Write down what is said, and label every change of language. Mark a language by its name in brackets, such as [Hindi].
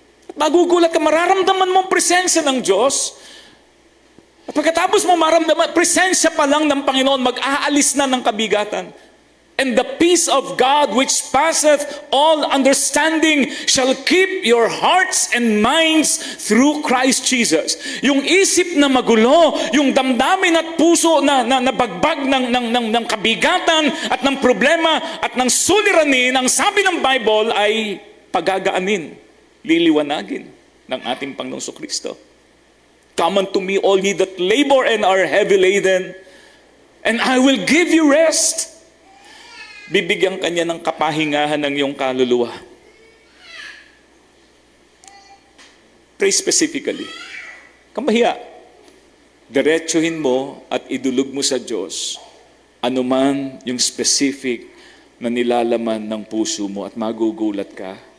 [Filipino] At magugulat ka, mararamdaman mo ang presensya ng Diyos. At pagkatapos mo maramdaman, presensya pa lang ng Panginoon, mag-aalis na ng kabigatan. [English] And the peace of God which passeth all understanding shall keep your hearts and minds through Christ Jesus. [Filipino] Yung isip na magulo, yung damdamin at puso na nabagbag ng kabigatan at ng problema at ng suliranin, ang sabi ng Bible ay pagagaanin, liliwanagin ng ating Panginoong Kristo. [English] Come unto me, all ye that labor and are heavy laden, and I will give you rest. [Filipino] Bibigyan kanya ng kapahingahan ng iyong kaluluwa. [English] Pray specifically. [Filipino] Kamahiya. Diretsuhin mo at idulog mo sa Diyos anuman yung specific na nilalaman ng puso mo at magugulat ka.